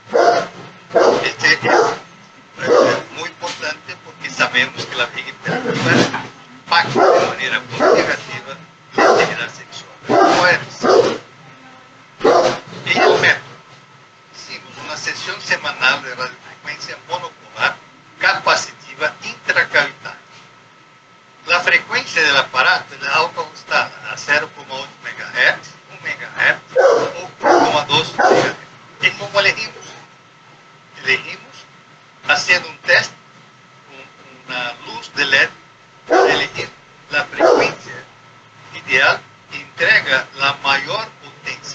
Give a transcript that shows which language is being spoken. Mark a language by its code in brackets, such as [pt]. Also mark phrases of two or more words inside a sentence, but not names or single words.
[es] Este es muy importante porque sabemos que la vegetativa impacta de manera muy negativa la integridad sexual de las mujeres. En el método, hicimos una sesión semanal de radiofrecuencia monopolar capacitiva intracavitaria. La frecuencia del aparato es autoajustada a 0,8 MHz, 1 MHz o 1,2 MHz. ¿Y cómo elegimos? Elegimos haciendo un test con una luz de LED para elegir la frecuencia ideal que entrega la mayor potencia.